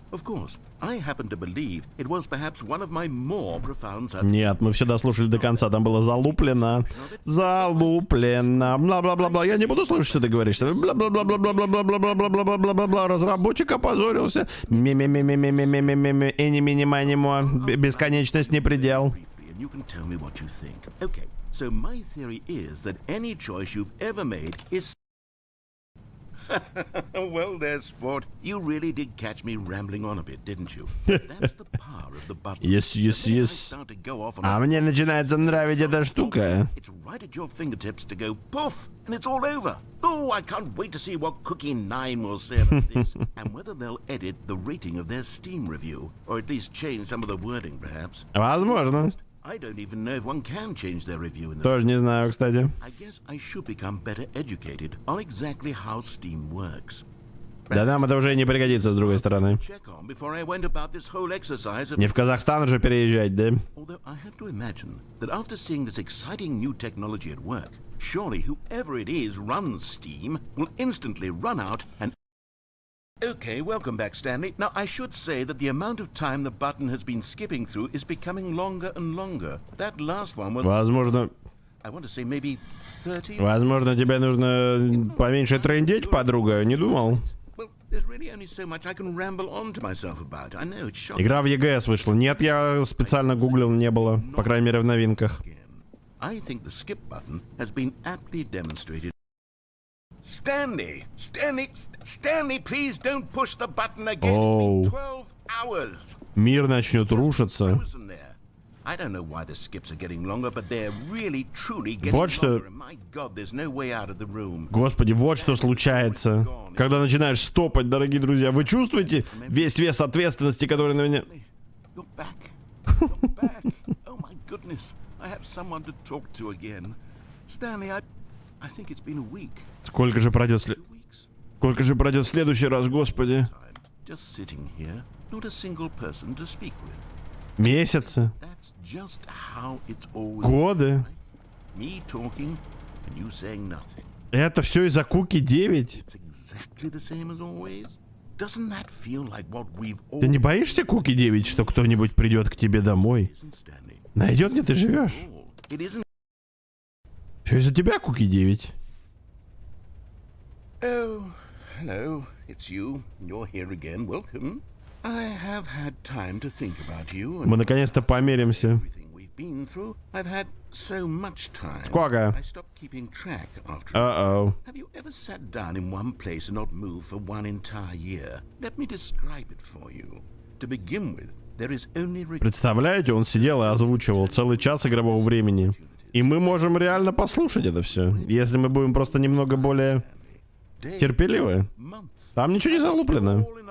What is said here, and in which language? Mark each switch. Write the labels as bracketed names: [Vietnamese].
[English] Of course, I happen to believe it was perhaps one of my more profound subjects. [Russian] Нет, мы все дослушали до конца, там было залуплено. Залуплено. Бла-бла-бла-бла. Я не буду слушать, что ты говоришь. Бла-бла-бла-бла-бла-бла-бла-бла-бла-бла-бла-бла-бла. Разработчик опозорился. Ми-ми-ми-ми-ми-ми-ми-ми-ми. Эни-мини-мани-мо. Бесконечность не предел. [English] You can tell me what you think. Okay, so my theory is that any choice you've ever made is... Well there, sport. You really did catch me rambling on a bit, didn't you? That's the power of the button. Yes, yes, yes. [Russian] А мне начинается нравиться эта штука. [English] It's right at your fingertips to go poof, and it's all over. Oh, I can't wait to see what Cookie 9 will say about this, and whether they'll edit the rating of their Steam review, or at least change some of the wording, perhaps. [Russian] Возможно. [English] I don't even know if one can change their review in the... [Russian] Тоже не знаю, кстати. [English] I guess I should become better educated on exactly how Steam works. [Russian] Да нам это уже не пригодится, с другой стороны. [English] Check on before I went about this whole exercise of... [Russian] Не в Казахстан же переезжать, да? [English] Although I have to imagine that after seeing this exciting new technology at work, surely whoever it is runs Steam will instantly run out and... Okay, welcome back, Stanley. Now, I should say that the amount of time the button has been skipping through is becoming longer and longer. That last one was... [Russian] Возможно... [English] I want to say maybe 30... [Russian] Возможно, тебе нужно поменьше трындеть, подруга, не думал? [English] Well, there's really only so much I can ramble on to myself about. I know it's shocking. [Russian] Игра в ЕГС вышла. Нет, я специально гуглил, не было. По крайней мере, в новинках. [English] I think the skip button has been aptly demonstrated. Stanley, please don't push the button again. It's been 12 hours. [Russian] Мир начнет рушиться. [English] I don't know why the skips are getting longer, but they're really truly getting [Russian] Вот что... [English] longer. And my God, there's no way out of the room. [Russian] Господи, вот что случается. Когда начинаешь стопать, дорогие друзья. Вы чувствуете весь вес ответственности, который на меня... [English] You're back. You're back. Oh my goodness. I have someone to talk to again. Stanley, I think it's been a week. [Russian] Сколько же пройдет Сколько же пройдет в следующий раз, Господи? [English] Just sitting here, not a single person to speak with. [Russian] Месяцы? [English] That's just how it's always [Russian] Годы? [English] me talking and you saying nothing. [Russian] Это все из-за Куки 9? [English] It's exactly the same as always. Doesn't that feel like what we've all... [Russian] Ты не боишься, Куки 9, что кто-нибудь придет к тебе домой? Найдет, где ты живешь? [English] It isn't. [Russian] Все из-за тебя, Куки 9. [English] Oh, hello. It's you. You're here again. Welcome. I have had time to think about you. [Russian] Мы наконец-то помиримся. [English] Everything we've been through. I've had so much time. [Russian] Сколько? [English] I stopped keeping track after. Uh-oh. Have you ever sat down in one place and not moved for one entire year? Let me describe it for you. To begin with, there is only... [Russian] Представляете, он сидел и озвучивал целый час игрового времени. И мы можем реально послушать это все, если мы будем просто немного более терпеливы. Там ничего не залуплено.